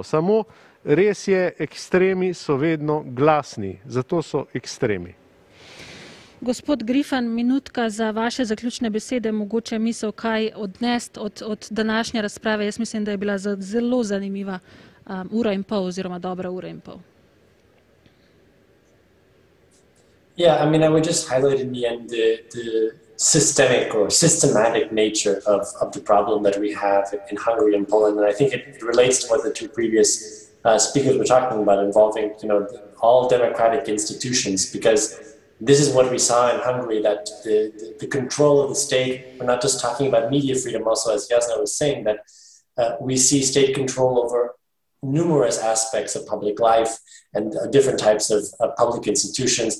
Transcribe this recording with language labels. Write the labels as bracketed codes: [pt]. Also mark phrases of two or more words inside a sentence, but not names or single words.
[sl] Samo res je, ekstremi so vedno glasni, zato so ekstremi. Gospod Griffin, minutka za vaše zaključne besede, mogoče misel, kaj odnesti od današnje razprave. Jaz mislim, da je bila zelo zanimiva ura in pol oziroma dobra ura in pol. [en] Yeah, I mean, I would just highlight in the end the systemic or systematic nature of the problem that we have in Hungary and Poland, and I think it relates to what the two previous speakers were talking about, involving, you know, all democratic institutions, because this is what we saw in Hungary, that the control of the state, we're not just talking about media freedom, also as Jasna was saying, that we see state control over numerous aspects of public life and different types of public institutions.